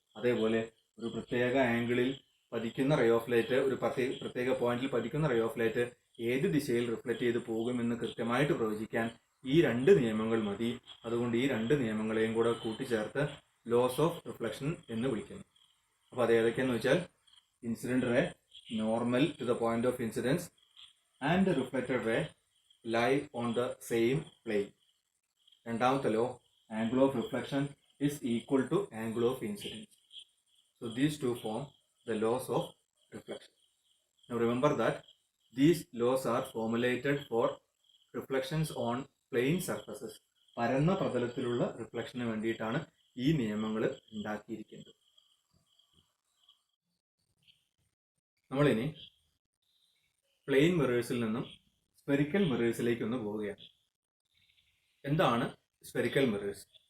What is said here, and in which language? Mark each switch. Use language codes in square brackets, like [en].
[ml] അതേപോലെ ഒരു പ്രത്യേക ആംഗിളിൽ പതിക്കുന്ന റേ ഓഫ് ലൈറ്റ്, ഒരു പ്രത്യേക പോയിന്റിൽ പതിക്കുന്ന റേ ഓഫ് ലൈറ്റ് ഏത് ദിശയിൽ റിഫ്ലക്റ്റ് ചെയ്ത് പോകുമെന്ന് കൃത്യമായിട്ട് പ്രവചിക്കാൻ ഈ 2 നിയമങ്ങൾ മതി. അതുകൊണ്ട് ഈ 2 നിയമങ്ങളെയും കൂടെ കൂട്ടിച്ചേർത്ത് ലോസ് ഓഫ് റിഫ്ലക്ഷൻ എന്ന് വിളിക്കുന്നു. അപ്പോൾ അത് ഏതൊക്കെയെന്ന് വെച്ചാൽ [en] Incident ray, normal to the point of incidence and reflected ray lie on the same plane. [ml] രണ്ടാമത്തെ [en] Law, angle of reflection is equal to angle of incidence. So these two form the laws of reflection. Now remember that these laws are formulated for reflections on plane surfaces. [ml] പരന്ന പ്രതലത്തിലുള്ള റിഫ്ലക്ഷന് വേണ്ടിയിട്ടാണ് ഈ നിയമങ്ങൾ ഉണ്ടാക്കിയിരിക്കുന്നത്. നമ്മളിനി plain മിറേഴ്സിൽ നിന്നും spherical മിറേഴ്സിലേക്ക് ഒന്ന് പോവുകയാണ്. എന്താണ് സ്ഫെറിക്കൽ മിറേഴ്സ്?